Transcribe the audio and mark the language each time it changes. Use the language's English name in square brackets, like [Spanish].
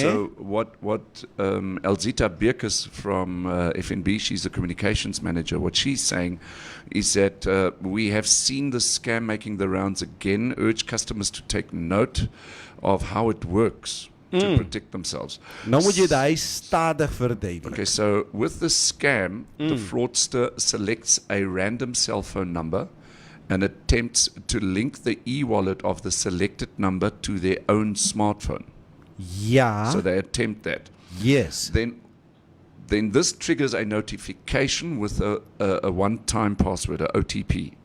[English] So what Elzita Birkus from FNB, she's the communications manager, what she's saying is that we have seen the scam making the rounds again, urge customers to take note of how it works to protect themselves. [Afrikaans] Nou moet jy daai stadig verduidelik. [English] Okay, so with the scam, the fraudster selects a random cell phone number and attempts to link the e-wallet of the selected number to their own smartphone. Ja. So they attempt that. Yes. Then this triggers a notification with a one-time password, a OTP,